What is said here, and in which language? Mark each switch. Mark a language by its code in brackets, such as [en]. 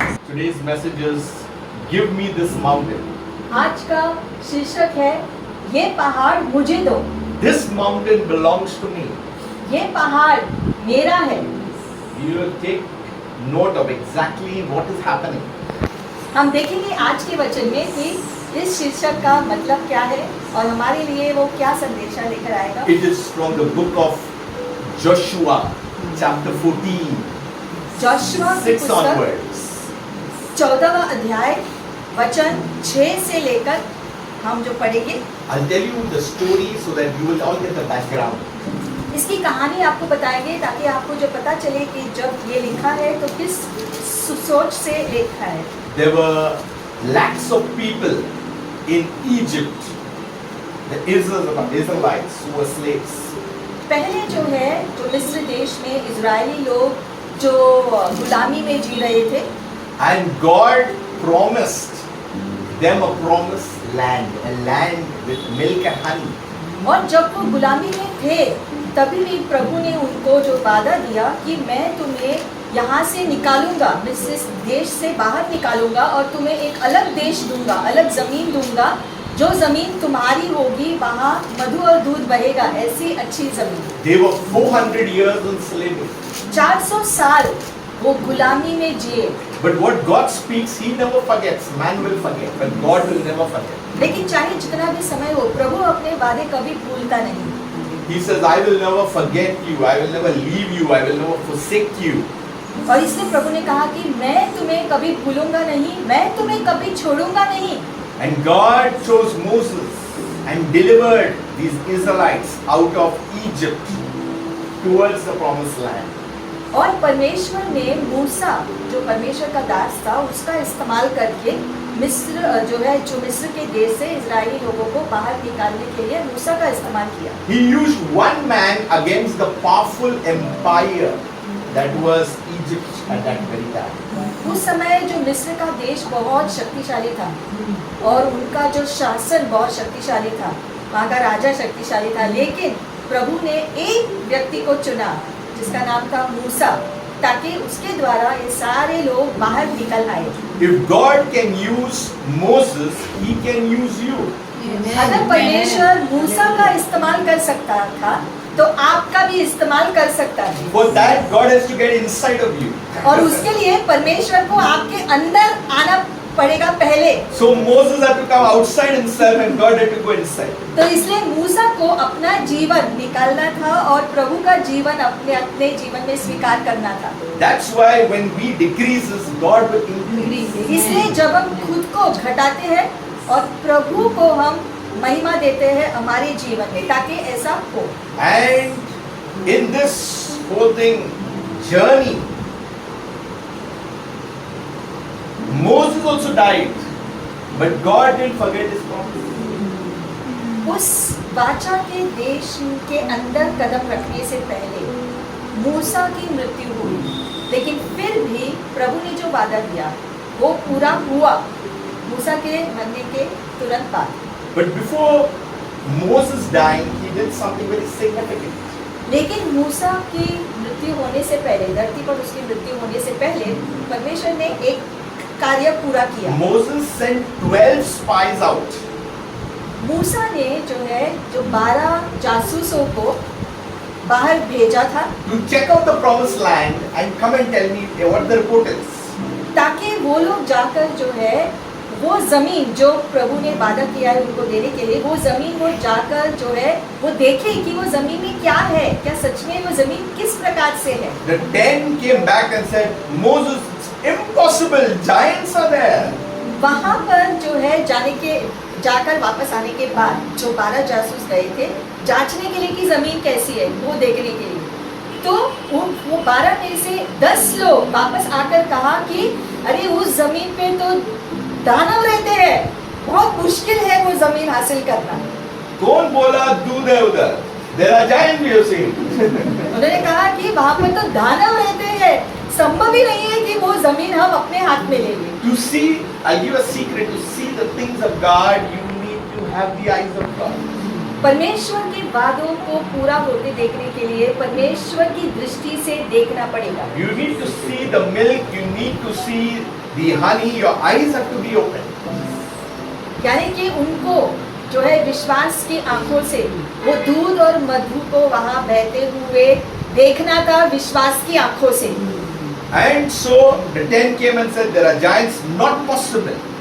[en] Today's message is give me this mountain. [hi] आज का शीर्षक है ये पहाड़ मुझे दो, [en] This mountain belongs to me. [hi] ये पहाड़ मेरा है। [en] You will take note of exactly what is happening. [hi] हम देखेंगे आज के वचन में कि इस शीर्षक का मतलब क्या है और हमारे लिए वो क्या संदेशा लेकर आएगा। [en] It is from the book of Joshua, chapter 14, [hi] Joshua की 6 पुस्तक [en] onwards. [hi] 14वां अध्याय वचन 6 से लेकर हम जो पढ़ेंगे, [en] I'll tell you the story so that you will all get the background. [hi] इसकी कहानी आपको बताएंगे ताकि आपको जो पता चले कि जब ये लिखा है तो किस सोच से लिखा है। [en] There were lakhs of people in Egypt, the Israelites who were slaves. [hi] पहले जो है जो मिस्र देश में इजरायली लोग जो गुलामी में जी रहे थे, [en] And God promised them a promised land, a land with milk and honey. [hi] और जब वो गुलामी में थे तभी भी प्रभु ने उनको जो वादा दिया कि मैं तुम्हें यहाँ से निकालूंगा, मिस्र देश से बाहर निकालूंगा और तुम्हें एक अलग देश दूंगा, अलग ज़मीन दूंगा, जो ज़मीन तुम्हारी होगी, वहाँ मधु और दूध बहेगा, ऐसी अच्छी ज़मीन। [en] They were 400 years in slavery. [hi] 400 साल वो गुलामी में जिए, [en] But what God speaks, He never forgets. Man will forget, but God will never forget. [hi] लेकिन चाहे जितना भी समय हो, प्रभु अपने वादे कभी भूलता नहीं। [en] He says, I will never forget you, I will never leave you, I will never forsake you. [hi] और इसलिए प्रभु ने कहा कि मैं तुम्हें कभी भूलूंगा नहीं, मैं तुम्हें कभी छोड़ूंगा नहीं। [en] And God chose Moses and delivered these Israelites out of Egypt towards the promised land. [hi] और परमेश्वर ने मूसा, जो परमेश्वर का दास था, उसका इस्तेमाल करके जो मिस्र के देश से इजरायली लोगों को बाहर निकालने के लिए मूसा का इस्तेमाल किया। [en] He used one man against the powerful empire that was Egypt at that very time. [hi] उस समय जो मिस्र का देश बहुत शक्तिशाली था और उनका जो शासन बहुत शक्तिशाली था, वहाँ का राजा शक्तिशाली था, लेकिन प्रभु ने एक व्यक्ति को चुना जिसका नाम था मूसा, ताकि उसके द्वारा ये सारे लोग बाहर निकल आए। [en] If God can use Moses, He can use you. [hi] अगर परमेश्वर मूसा का इस्तेमाल कर सकता था तो आपका भी इस्तेमाल कर सकता है। [en] For that, God has to get inside of you. [hi] और उसके लिए परमेश्वर को आपके अंदर आना पड़ेगा पहले। [en] So Moses had to come outside himself and God had to go inside. [hi] तो इसलिए मूसा को अपना जीवन निकालना था और प्रभु का जीवन अपने जीवन में स्वीकार करना था। [en] That's why when we decreases, God will increase. [hi] इसलिए जब हम खुद को घटाते हैं और प्रभु को हम महिमा देते हैं हमारे जीवन में, ताकि ऐसा हो। [en] And in this whole thing, journey, Moses also died, but God didn't forget His promise. [hi] उस वाचा के देश के अंदर कदम रखने से पहले मूसा की मृत्यु हुई, लेकिन फिर भी प्रभु ने जो वादा दिया वो पूरा हुआ मूसा के मरने के तुरंत बाद। [en] But before Moses dying, he did something very significant. [hi] लेकिन मूसा की मृत्यु होने से पहले, धरती पर उसकी मृत्यु होने से पहले परमेश्वर ने एक कार्य पूरा किया। [en] Moses sent 12 spies out. [hi] मूसा ने जो 12 जासूसों को बाहर भेजा था [en] To check out the promised land and come and tell me what the report is. [hi] ताकि वो लोग जाकर वो जमीन जो प्रभु ने वादा किया है उनको देने के लिए, वो जमीन वो जाकर वो देखे कि वो जमीन में क्या है, क्या सच में वो जमीन किस प्रकार से है। [en] The 10 came back and said, Moses, it's impossible, giants are there. [hi] वहाँ पर जाकर वापस आने के बाद जो 12 जासूस गए थे जांचने के लिए कि जमीन कैसी है वो देखने के लिए, तो वो 12 में से 10 लोग वापस आकर कहा कि अरे उस जमीन पे तो दानव रहते हैं, बहुत मुश्किल है वो जमीन हासिल करना। कौन बोला दूध है उधर? [en] There are giants you see. [hi] उन्होंने कहा कि वहाँ पर तो दानव रहते हैं, संभव ही नहीं है कि वो जमीन हम अपने हाथ में ले लें। [en] To see, I'll give a secret. To see the things of God, you need to have the eyes of God. [hi] परमेश्वर के वादों को पूरा होते देखने के लिए परमेश्वर की दृष्टि से देखना पड़ेगा। [en] You need to see the milk. You need to see the honey. Your eyes have to be open. [hi] यानी कि उनको विश्वास की आंखों से वो दूध और मधु को वहाँ बहते हुए देखना था, विश्वास की आंखों से। [en] And so the 10 came and said, there are giants, not possible.